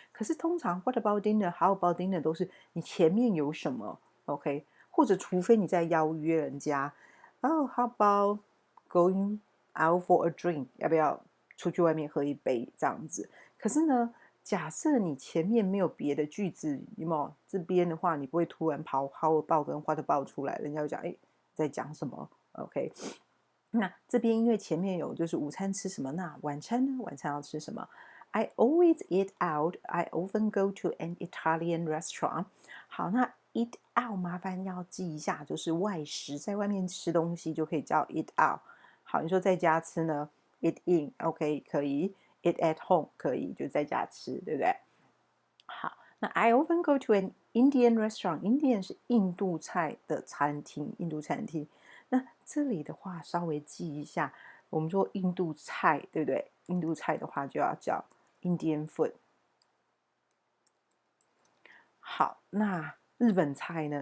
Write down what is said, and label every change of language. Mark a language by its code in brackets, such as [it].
[zh] 可是通常 [en] what about dinner how about dinner [zh] 都是你前面有什么 OK， 或者除非你在邀约人家 [en] how about going out for a drink， [zh] 要不要出去外面喝一杯这样子。可是呢，假设你前面没有别的句子，有没有？这边的话，你不会突然跑 how about 跟 what about 出来，人家就讲在讲什么 ？OK， 那这边因为前面有就是午餐吃什么，那晚餐呢？晚餐要吃什么？ [en] I always eat out. I often go to an Italian restaurant. [zh] 好，那 eat out 麻烦要记一下，就是外食，在外面吃东西就可以叫 eat out。好，你说在家吃呢 ？eat in，OK， 可以。 eat at home 可以，就在家吃，对不对？好。 [en] 那 I often go to an Indian restaurant. [zh] Indian 是印度菜的餐厅，印度餐厅。那这里的话，稍微记一下，我们说印度菜，对不对？印度菜的话就要叫 Indian food。好，那日本菜呢？